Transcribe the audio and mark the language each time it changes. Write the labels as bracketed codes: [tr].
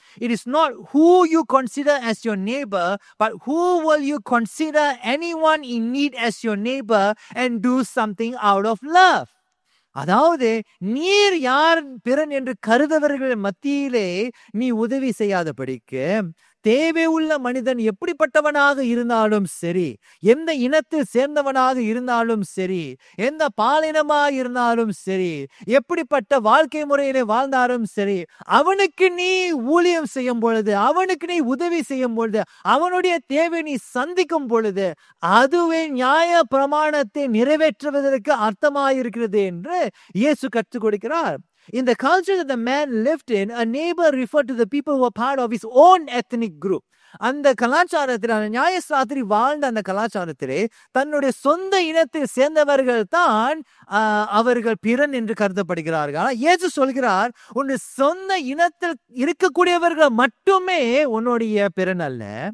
[en] It is not who you consider as your neighbor, but who will you consider anyone in need as your neighbor and do something out of love. [ta] அதாவது நீர் யார் பிறன் என்று கருதவர்கள் மத்தியிலே நீ உதவி செய்யாதபடிக்கு, தேவை உள்ள மனிதன் எப்படிப்பட்டவனாக இருந்தாலும் சரி, எந்த இனத்தில் சேர்ந்தவனாக இருந்தாலும் சரி, எந்த பாலினமாக இருந்தாலும் சரி, எப்படிப்பட்ட வாழ்க்கை முறையிலே வாழ்ந்தாலும் சரி, அவனுக்கு நீ ஊழியம் செய்யும் பொழுது, அவனுக்கு நீ உதவி செய்யும் பொழுது, அவனுடைய தேவை நீ சந்திக்கும் பொழுது, அதுவே நியாய பிரமாணத்தை நிறைவேற்றுவதற்கு அர்த்தமாயிருக்கிறது என்று இயேசு கற்றுக் கொடுக்கிறார். [en] In the culture that the man lived in, a neighbor referred to the people who were part of his own ethnic group. [ta] அந்த கலாச்சாரத்தில், அந்த நியாயசாஸ்திரி வாழ்ந்த அந்த கலாச்சாரத்திலே தன்னுடைய சொந்த இனத்தில் சேர்ந்தவர்கள் தான் அவர்கள் பிறன் என்று கருதப்படுகிறார்கள். இயேசு சொல்கிறார், உன்னுடைய சொந்த இனத்தில் இருக்கக்கூடியவர்கள் மட்டுமே உன்னுடைய பிறன் அல்ல.